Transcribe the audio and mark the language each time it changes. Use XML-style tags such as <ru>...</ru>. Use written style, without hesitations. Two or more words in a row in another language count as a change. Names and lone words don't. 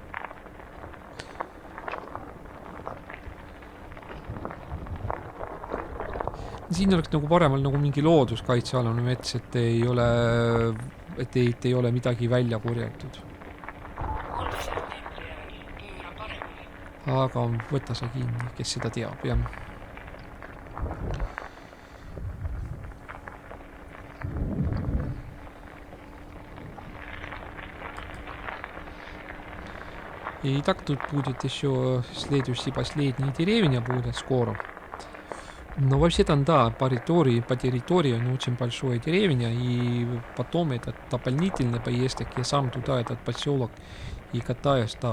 <et>siin oleks nagu paremal nagu mingi looduskaitsealune mets, et ei ole midagi välja korjatud. Aga võta sa kinni, kes seda teab, jah.</et> <ru>И так тут будет еще следующий, последний деревня будет скоро. Но вообще там, да, по территории он очень большая деревня, и потом этот дополнительный поездок я сам туда, этот поселок, и катаюсь, да.</ru>